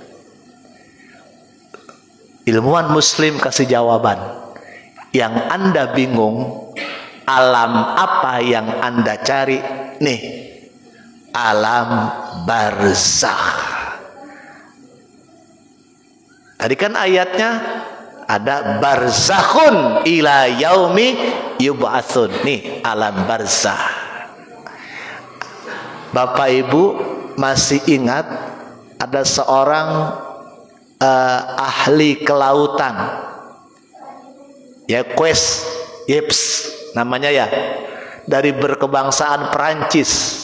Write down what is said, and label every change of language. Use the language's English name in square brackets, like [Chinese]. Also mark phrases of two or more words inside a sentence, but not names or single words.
[Indonesian] Ilmuwan muslim kasih jawaban. Yang Anda bingung, alam apa yang Anda cari? Nih, alam barzakh. Tadi kan ayatnya ada [Arabic] برزخ إلى يوم يبعثون. [Indonesian] Nih, alam barzakh. Bapak Ibu masih ingat ada seorang ahli kelautan, ya, Yeps namanya ya, dari berkebangsaan Perancis.